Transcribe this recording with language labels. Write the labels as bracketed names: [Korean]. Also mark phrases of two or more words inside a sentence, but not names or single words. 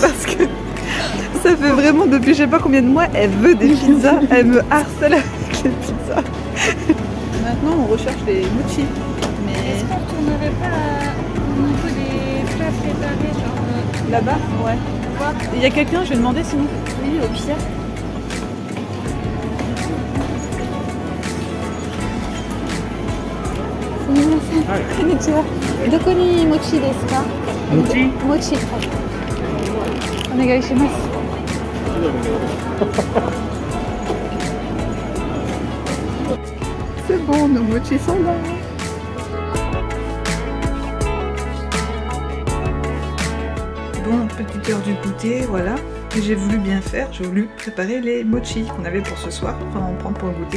[French] Parce que ça fait vraiment depuis je sais pas combien de mois, elle veut des pizzas, elle me harcèle avec les pizzas. Maintenant on recherche les mochi. Mais Est-ce qu'on retournerait pas au niveau des plats préparés, genre là-bas, ouais. voir? Il y a quelqu'un, je vais demander sinon. Oui, au pire. [Japanese] すみません、こんにちは。どこに餅ですか？餅？餅。お願いします。 [French] C'est bon, nos mochis sont là. Bon, petite heure du goûter, voilà. Et j'ai voulu bien faire, j'ai voulu préparer les mochis qu'on avait pour ce soir, enfin en prendre pour le goûter.